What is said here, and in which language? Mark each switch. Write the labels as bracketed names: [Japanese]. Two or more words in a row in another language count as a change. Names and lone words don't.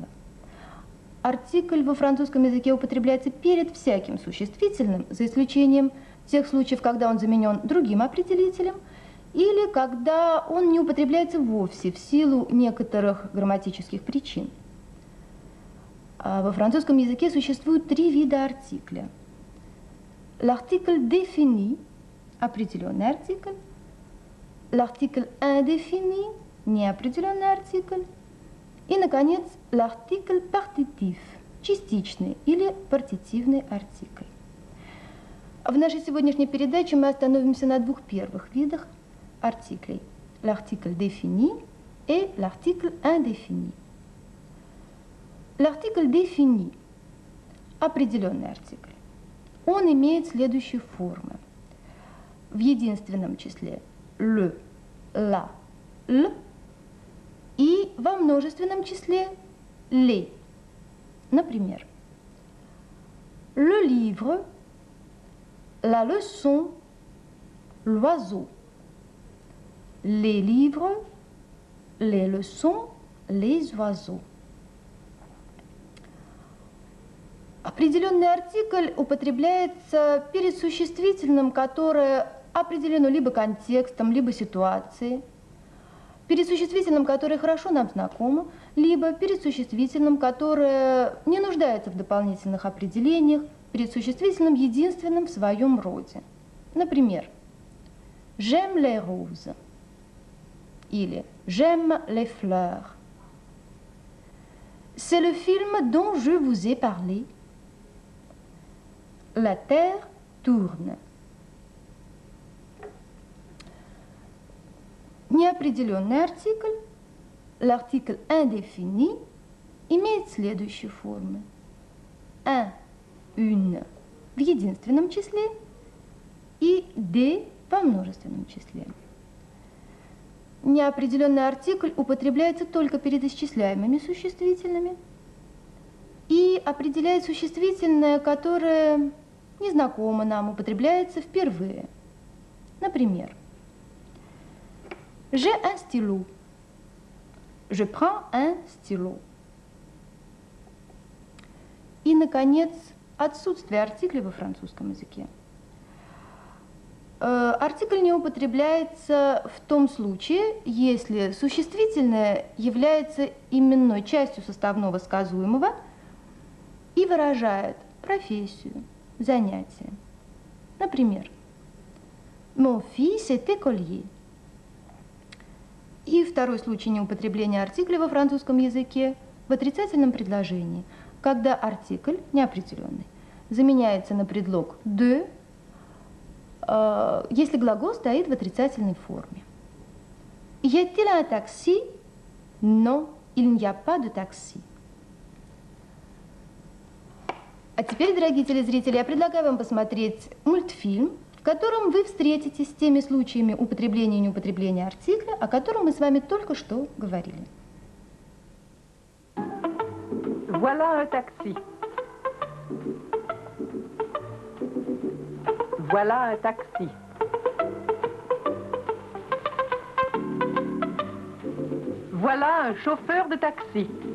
[Russian] Артикль во французском языке употребляется перед всяким существительным, за исключением тех случаев, когда он заменен другим определителем, или когда он не употребляется вовсе в силу некоторых грамматических причин. Во французском языке существует три вида артикля. [French] L'article défini, [Russian] определенный артикль, [French] l'article indéfini, [Russian] неопределенный артикль, и, наконец, [French] l'article partitif, [Russian] частичный или партитивный артикль. В нашей сегодняшней передаче мы остановимся на двух первых видах артиклей. [French] L'article défini et l'article indéfini. L'article défini, [Russian] определенный артикль, он имеет следующие формы. В единственном числе [French] le, la, [Russian] l, и во множественном числе les. [French] Например, le livre, la leçon, l'oiseau. Les livres, les leçons, les oiseaux. [Russian] Определенный артикль употребляется перед существительным, которое определено либо контекстом, либо ситуацией, перед существительным, которое хорошо нам знакомо, либо перед существительным, которое не нуждается в дополнительных определениях, перед существительным единственным в своем роде. Например, [French] j'aime les roses или j'aime les fleurs. C'est le film dont je vous ai parlé. La terre tourne. [Russian] Неопределенный артикль, [French] l'article indéfini, [Russian] имеет следующие формы. [French] Un, une [Russian] в единственном числе и des во множественном числе. Неопределенный артикль употребляется только перед исчисляемыми существительными и определяет существительное, которое незнакомо нам, употребляется впервые. Например, [French] j'ai un stylo. Je prends un stylo. [Russian] И, наконец, отсутствие артикля во французском языке. Артикль не употребляется в том случае, если существительное является именной частью составного сказуемого и выражает профессию, занятие. Например, [French] mon fils est écolier. [Russian] И второй случай неупотребления артикля во французском языке в отрицательном предложении, когда артикль неопределенный заменяется на предлог de, если глагол стоит в отрицательной форме. [French] Y a-t-il un taxi? Non, il n'y a pas de taxi. [Russian] А теперь, дорогие телезрители, я предлагаю вам посмотреть мультфильм, в котором вы встретитесь с теми случаями употребления и неупотребления артикля, о котором мы с вами только что говорили. [French] Voilà un taxi. Voilà un taxi. Voilà un chauffeur de taxi.